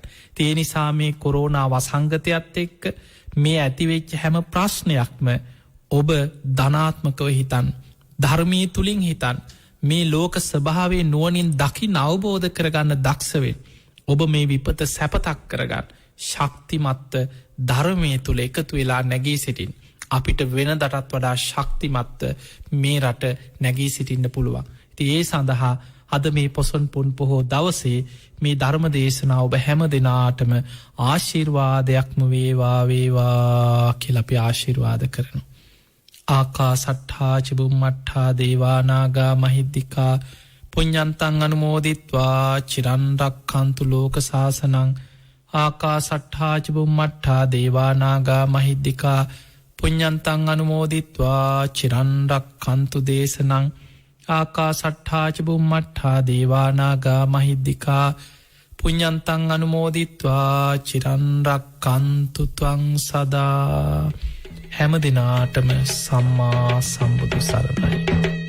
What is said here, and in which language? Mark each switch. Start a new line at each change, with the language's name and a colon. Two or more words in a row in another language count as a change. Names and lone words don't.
Sinhala: ඒ නිසා මේ කොරෝනා වසංගතයත් එක්ක මේ ඇතිවෙච්ච හැම ප්‍රශ්නයක්ම ඔබ ධනාත්මකව හිතන් ධර්මී තුළින් හිතන් මේ ලෝක ස්වභාවේ නුවනින් දකින්න අවබෝධ කරගන්න දක්ෂවෙන් ඔබ මේ විපත සැපතක් කරගන්න ශක්තිමත්ත ධර්මය තුළ එකතු වෙලා නැගී සිටින් අපිට වෙන දටත් වඩා ශක්තිමත්ත මේ රට නැගී සිටින්න පුළුවන්. ඒ සඳහා අද මේ පොසොන් පුන් පොහෝ දවසේ මේ ධර්ම දේශනා ඔබ හැම දෙනාටම ආශිර්වාදයක්ම වේවා වේවා කියලා අපි ආශිර්වාද කරනවා.
Pali: ආකා සට්ඨා චුම්මට්ඨා දේවානාගා මහිද්దికා පුඤ්ඤන්තං අනුමෝදිත්වා චිරන් රක්ඛන්තු ලෝක සාසනං. ආකා සට්ඨා චුම්මට්ඨා දේවානාගා මහිද්దికා පුඤ්ඤන්තං අනුමෝදිත්වා චිරන් රක්ඛන්තු දේශනං. ආකා සට්ඨා චුම්මට්ඨා දේවානාගා මහිද්దికා පුඤ්ඤන්තං අනුමෝදිත්වා චිරන් රක්ඛන්තු ත්වං සදා.
Sinhala: හැම දිනාටම සම්මා සම්බුදු සරණයි.